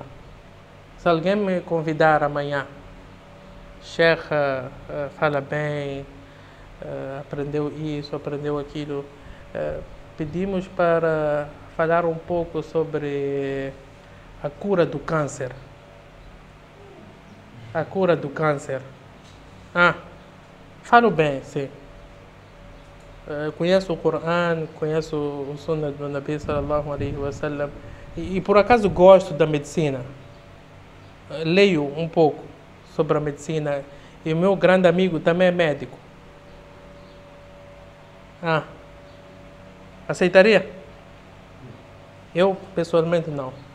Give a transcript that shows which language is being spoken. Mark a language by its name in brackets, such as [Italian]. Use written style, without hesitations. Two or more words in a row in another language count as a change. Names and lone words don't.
[Portuguese] Se alguém me convidar amanhã, Sheikh fala bem, aprendeu isso, aprendeu aquilo, pedimos para falar um pouco sobre a cura do câncer. A cura do câncer. Falo bem, sim. Conheço o Coran, conheço o Sunnah do Nabi [Arabic] صلى الله عليه وسلم [Portuguese] e por acaso gosto da medicina. Leio um pouco sobre a medicina e o meu grande amigo também é médico. Aceitaria? Eu pessoalmente não.